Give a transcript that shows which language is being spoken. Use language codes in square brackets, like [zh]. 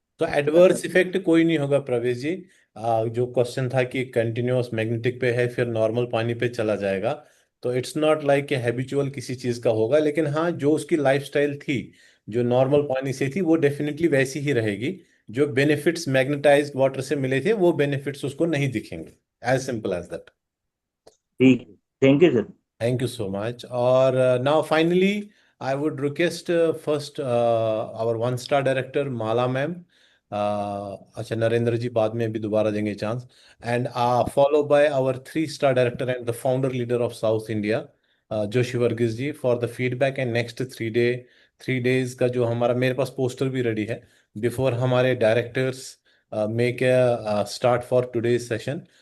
[hi] तो adverse effect कोई नहीं होगा प्रवेश जी। जो क्वेश्चन था कि कंटिन्यूअस मैग्नेटिक पे है फिर नॉर्मल पानी पे चला जाएगा, तो [en] it's not like [hi] कि हैबिचुअल किसी चीज का होगा, लेकिन हाँ जो उसकी लाइफस्टाइल थी, जो नॉर्मल पानी से थी, वो डेफिनेटली वैसी ही रहेगी। जो बेनिफिट्स मैग्नेटाइज्ड वाटर से मिले थे वो बेनिफिट्स उसको नहीं दिखेंगे। [en] As simple as that. [hi] ठीक है, thank you sir. [en] Thank you so much. और now finally, I would request first our one-star director Mala ma'am. [hi] अच्छा नरेंद्र जी बाद में भी दोबारा देंगे chance. [en] and follow by our 3-star director and the founder leader of south India Joshi Varghese ji for the feedback and next 3 days का जो हमारा, [hi] मेरे पास पोस्टर भी रेडी है [en] Before हमारे directors make start for today's session.